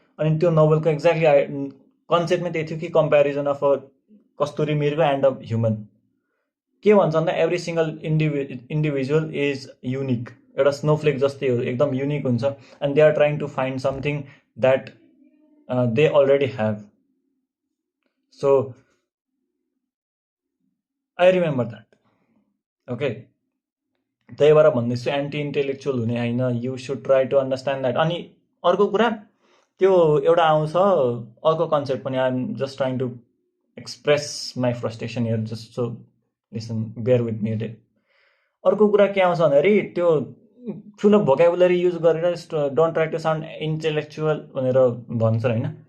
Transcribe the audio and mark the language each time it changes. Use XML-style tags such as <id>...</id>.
<ne>अनि त्यो नोभलको एक्ज्याक्टली कन्सेप्टमै त्यही थियो कि कम्पेरिजन अफ अ कस्तुरी मृग एन्ड अ ह्युमन। के भन्छ भन्दा every single individual is unique, एउटा स्नोफ्लेक जस्तै हो, एकदम युनिक हुन्छ।</ne> <en>And they are trying to find something that they already have. So I remember that, okay.</en> <ne>त्यही भएर भन्दैछु एन्टी इन्टेलेक्चुअल हुने होइन,</ne> <en>You should try to understand that.</en> <ne>अनि अर्को कुरा त्यो एउटा आउँछ अर्को कन्सेप्ट पनि,</ne> <en>I am just trying to express my frustration here, just so listen, bear with me डे।</en> <ne>अर्को कुरा के आउँछ भन्दाखेरि त्यो ठुलो भोकाबुलरी युज गरेर don't try to sound intellectual भनेर भन्छ होइन।</ne>